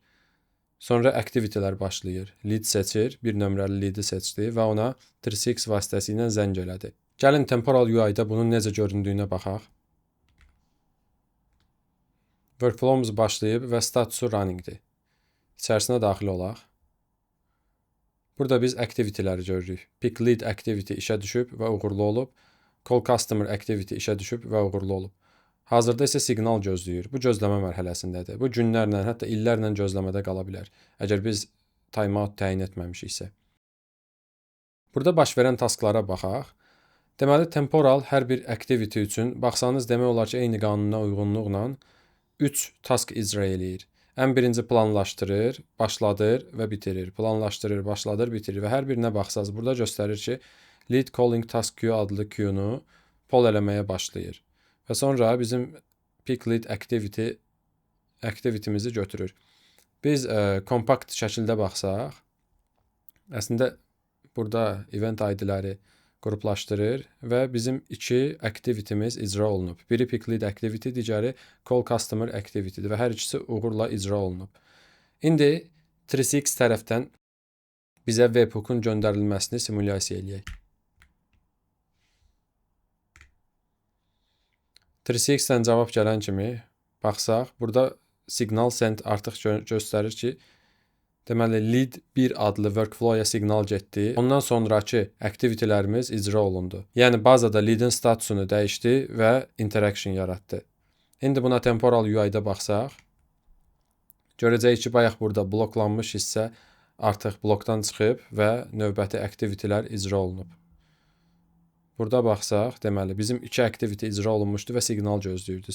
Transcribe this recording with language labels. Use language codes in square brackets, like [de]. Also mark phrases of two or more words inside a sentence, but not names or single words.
[az] Sonra aktivitələr başlayır. Lead seçir, bir nömrəli leadi seçdi və ona 3CX vasitəsilə zəng elədi. Gəlin temporal UI-da bunun necə göründüyünə baxaq. Workflow-umuz başlayıb və statusu running-dir. İçərisinə daxil olaq. Burada biz aktivitələri görürük. [en] Pick lead activity [az] işə düşüb və uğurlu olub. [en] Call Customer Activity [az] işə düşüb və uğurlu olub. Hazırda isə siqnal gözləyir. Bu gözləmə mərhələsindədir. Bu günlərlə, hətta illərlə gözləmədə qala bilər, əgər biz timeout təyin etməmişiksə. Burada baş verən tasklara baxaq. Deməli, temporal hər bir activity üçün baxsanız demək olar ki, eyni qanuna uyğunluqla 3 task icra eləyir. Ən birinci planlaşdırır, başladır və bitirir. Planlaşdırır, başladır, bitirir və hər birinə baxsaz burada göstərir ki, [en] lead calling task queue [az] adlı queue-nu poll eləməyə başlayır. Və sonra bizim [en] pick lead activity-mizi [az] götürür. Biz kompakt şəkildə baxsaq, əslində burada [en] event ID-ləri [az] qruplaşdırır və bizim iki activity-miz icra olunub. Biri [en] pick lead activity, [az] digəri [en] call customer activity-dir [az] və hər ikisi uğurla icra olunub. İndi 3CX tərəfdən bizə webhook-un göndərilməsini simulyasiya eləyək. 3CX-dən cavab gələn kimi baxsaq, burada [en] signal send [az] artıq göstərir ki, deməli lead 1 adlı workflow-ya siqnal getdi. Ondan sonrakı activity-lərimiz icra olundu. Yəni bazada lead-in statusunu dəyişdi və interaction yaratdı. İndi buna temporal UI-da baxsaq, görəcəyik ki, bayaq burada bloklanmış hissə artıq blokdan çıxıb və növbəti activity-lər icra olunub. Burada baxsaq, deməli bizim 2 activity icra olunmuşdu və siqnal gözləyirdi.